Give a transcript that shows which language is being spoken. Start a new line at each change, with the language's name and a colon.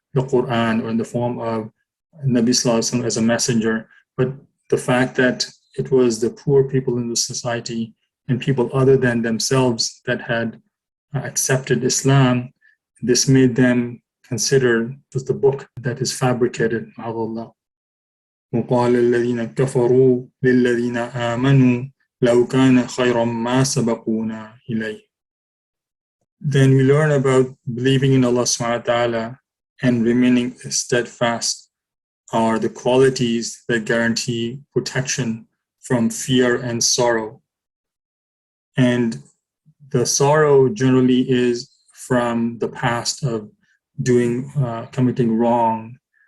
English: the Quran or in the form of Nabi Sallallahu Alaihi Wasallam as a messenger, but the fact that it was the poor people in the society and people other than themselves that had accepted Islam, this made them consider it was the book that is fabricated. Allah.
Arabic: وقال الذين كفروا للذين آمنوا لو كان خيرا ما سبقونا إليه.
English: Then we learn about believing in Allah subhanahu wa ta'ala and remaining steadfast are the qualities that guarantee protection from fear and sorrow. And the sorrow generally is from the past of committing wrong.